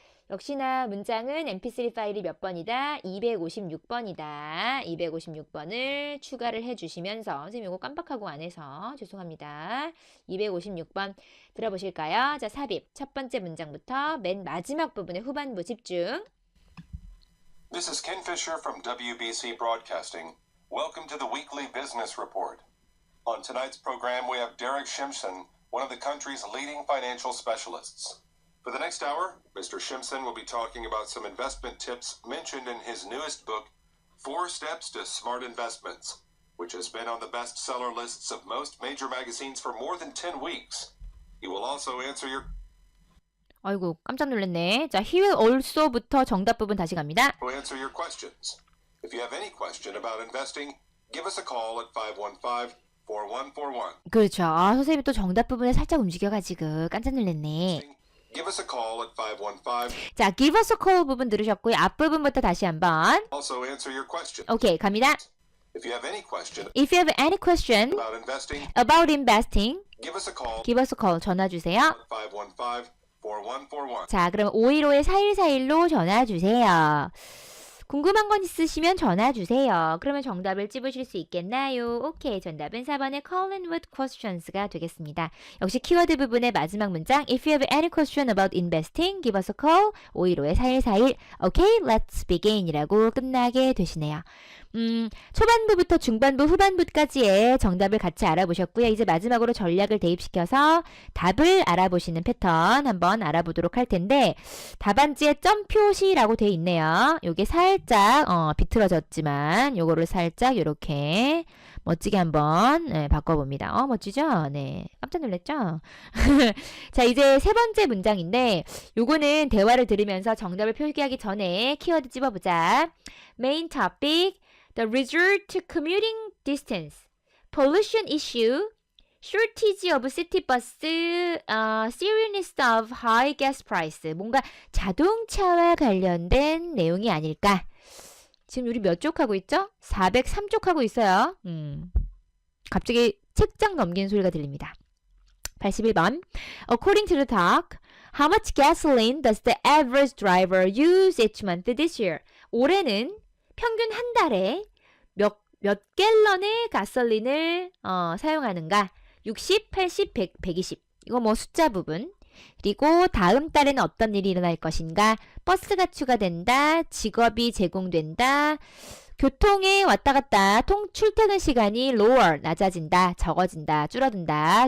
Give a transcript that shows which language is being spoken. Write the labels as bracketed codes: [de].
[ko] 역시나 문장은 mp3 파일이 몇 번이다? 256번이다. 256번을 추가를 해주시면서 선생님 이거 깜빡하고 안 해서 죄송합니다. 256번 들어보실까요? 자, 삽입 첫 번째 문장부터 맨 마지막 부분의 후반부 집중. [en] This is Ken Fisher from WBC Broadcasting. Welcome to the Weekly Business Report. On tonight's program, we have Derek Shimson, one of the country's leading financial specialists. For the next hour, Mr. Shimson will be talking about some investment tips mentioned in his newest book, 4 Steps to Smart Investments, which has been on the bestseller lists of most major magazines for more than 10 weeks. He will also answer your [ko] 아이고 깜짝 놀랐네. 자, [en] he will also [ko] 부터 정답 부분 다시 갑니다. [en] questions. If you have any question about investing, give us a call at 515-4141. [ko] 그렇죠. 아, 선생님이 또 정답 부분에 살짝 움직여가지고 깜짝 놀랐네. [en] Give us a call at 515. [ko] 자, [en] give us a call [ko] 부분 들으셨고요. 앞부분부터 다시 한번. [en] Also answer your question. [ko] 오케이, 갑니다. [en] If you have any question If you have any question about investing, give us a call. [ko] 전화 주세요. [en] At 515-4141. [ko] 자, 그럼 515-4141로 전화 주세요. 궁금한 건 있으시면 전화 주세요. 그러면 정답을 찝으실 수 있겠나요? 오케이, 정답은 4번의 [en] call in with questions [ko] 가 되겠습니다. 역시 키워드 부분의 마지막 문장 [en] If you have any question about investing, give us a call 515-4141. [ko] 오케이, [en] let's begin [ko] 이라고 끝나게 되시네요. 초반부부터 중반부, 후반부까지의 정답을 같이 알아보셨고요. 이제 마지막으로 전략을 대입시켜서 답을 알아보시는 패턴 한번 알아보도록 할 텐데 답안지에 점 표시라고 되어 있네요. 요게 살짝 비틀어졌지만 요거를 살짝 요렇게 멋지게 한번 바꿔봅니다. 멋지죠? 네, 깜짝 놀랐죠? 자, 이제 세 번째 문장인데 요거는 대화를 들으면서 정답을 표기하기 전에 키워드 찝어보자. [en] Main topic, the resort to commuting distance, pollution issue, shortage of city bus, seriousness of high gas price. [ko] 뭔가 자동차와 관련된 내용이 아닐까? 지금 우리 몇 쪽 하고 있죠? 403쪽 하고 있어요. 갑자기 책장 넘기는 소리가 들립니다. 81번. [en] According to the talk, how much gasoline does the average driver use each month this year? [ko] 올해는 평균 한 달에 몇 갤런의 가솔린을 사용하는가? 60, 80, 100, 120. 이거 뭐 숫자 부분. 그리고 다음 달에는 어떤 일이 일어날 것인가? 버스가 추가된다. 직업이 제공된다. 교통에 왔다 갔다 출퇴근 시간이 lower, 낮아진다, 적어진다, 줄어든다.